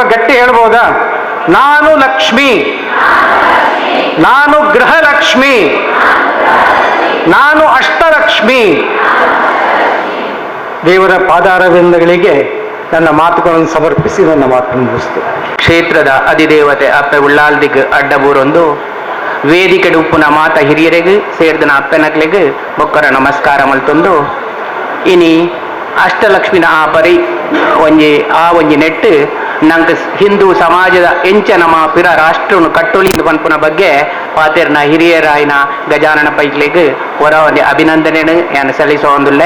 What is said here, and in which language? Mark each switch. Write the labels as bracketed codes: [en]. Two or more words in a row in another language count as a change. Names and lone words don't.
[kn] ಸ್ವಲ್ಪ ಗಟ್ಟಿ ಹೇಳ್ಬೋದಾ? ನಾನು ಲಕ್ಷ್ಮಿ. ನಾನು ಗೃಹಲಕ್ಷ್ಮಿ, ನಾನು ಅಷ್ಟಲಕ್ಷ್ಮಿ. ದೇವರ ಪಾದಾರವಿಂದಗಳಿಗೆ ನನ್ನ ಮಾತುಗಳನ್ನು ಸಮರ್ಪಿಸಿ ನನ್ನ ಮಾತನ್ನು ಮುಗಿಸ್ತೇನೆ. [tcy] ಕ್ಷೇತ್ರದ ಅಧಿದೇವತೆ ಅಪ್ಪೆ ಉಳ್ಳಾಲ್ದಿಗ್ ಅಡ್ಡಬೂರೊಂದು ವೇದಿಕೆ ಉಪ್ಪುನ ಮಾತ ಹಿರಿಯರಿಗೆ ಸೇರಿದ ಅಪ್ಪೆನಕ್ಲೆಗ್ ಬೊಕ್ಕರ ನಮಸ್ಕಾರ ಮಲ್ತೊಂದು ಇನಿ ಅಷ್ಟಲಕ್ಷ್ಮಿನ ಆ ಪರಿ ಒಂಜಿ ನೆಟ್ಟು ನಂಗೆ ಹಿಂದೂ ಸಮಾಜದ ಎಂಚ ನಮ್ಮ ಪಿರ ರಾಷ್ಟ್ರವನ್ನು ಕಟ್ಟೊಳಿಂದು ಪನ್ಪುನ ಬಗ್ಗೆ ಪಾತೆರ್ನ ಹಿರಿಯರಾಯಿನ ಗಜಾನನ ಪೈಕ್ಲೆಗ್ ಹೊರ ಒಂದು ಅಭಿನಂದನೆ ನಾನು ಸಲ್ಲಿಸೋಂದುಲ್ಲೆ.